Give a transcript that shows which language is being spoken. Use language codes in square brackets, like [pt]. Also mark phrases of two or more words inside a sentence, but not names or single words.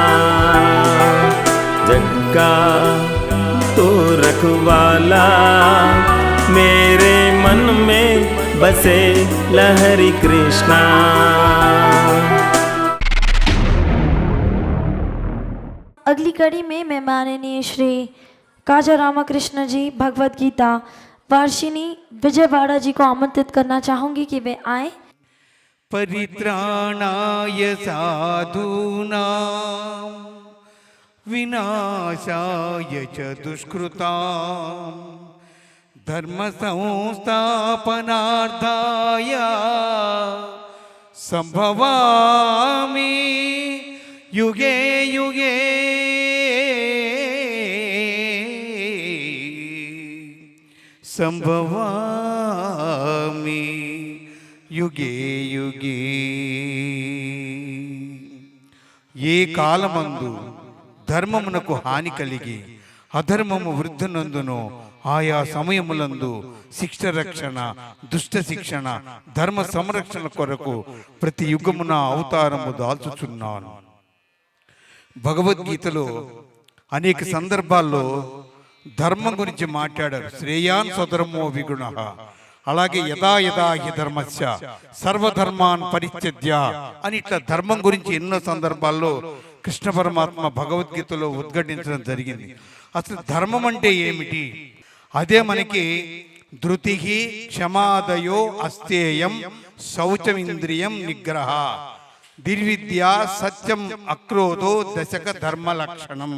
[hi] जग का तू रखवाला, मेरे मन में बसे लहरी कृष्णा। अगली कड़ी में मैं माननीय श्री काजा रामकृष्ण जी भगवत गीता वार्षिणी विजयवाड़ा जी को आमंत्रित करना चाहूंगी कि वे आए। [sa] परित्राणाय साधूनां विनाशाय च दुष्कृतां, धर्म संस्थापनार्थाय संभवामि युगे युगे। संभवामि युगे युगे। [te] ఏ కాలమందు ధర్మమునకు హాని కలిగి అధర్మము వృద్ధినందును, ఆయా సమయములందు శిక్ష రక్షణ, దుష్ట శిక్షణ, ధర్మ సంరక్షణ కొరకు ప్రతి యుగమున అవతారము దాల్చుచున్నాను. భగవద్గీతలో అనేక సందర్భాల్లో ధర్మం గురించి మాట్లాడారు. [sa] శ్రేయాన్ స్వధర్మో విగుణః, [te] అలాగే [sa] యదా యదా హి ధర్మస్య సర్వధర్మాన్ పరిత్యజ్య [te] అని ఇట్లా ధర్మం గురించి ఎన్నో సందర్భాల్లో కృష్ణ పరమాత్మ భగవద్గీతలో ఉద్ఘాటించడం జరిగింది. అసలు ధర్మం అంటే ఏమిటి? అదే మనకి [sa] ధృతి క్షమాదయో అస్థేయం శౌచమింద్రియం నిగ్రహ దిర్విద్య సత్యం అక్రోధో దశక ధర్మ లక్షణం.